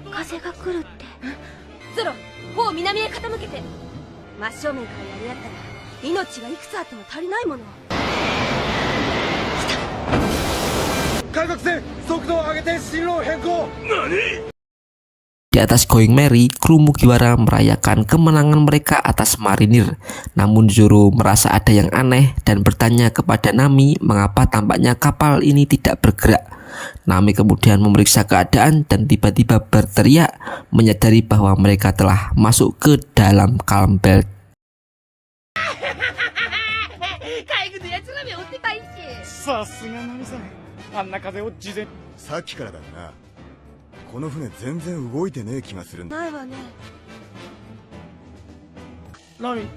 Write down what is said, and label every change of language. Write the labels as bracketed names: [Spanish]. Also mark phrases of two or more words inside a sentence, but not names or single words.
[Japanese] 風が来るって。ゾロ、帆を南へ傾けて。真正面からやり合ったら命がいくつあっても足りないもの。海賊船、速度を上げて進路を変更。 [Indonesian] Di atas Going Merry, kru Mugiwara merayakan kemenangan mereka atas marinir. Namun Zoro merasa ada yang aneh dan bertanya kepada Nami mengapa tampaknya kapal ini tidak bergerak. Nami kemudian memeriksa keadaan dan tiba-tiba berteriak, menyadari bahwa mereka telah masuk ke dalam Calm Bed. [Japanese] さすがナミさん。あんな風を事前。さっきからだな。この船全然動いてねえ気がするんだ。ないわね。ナミさん。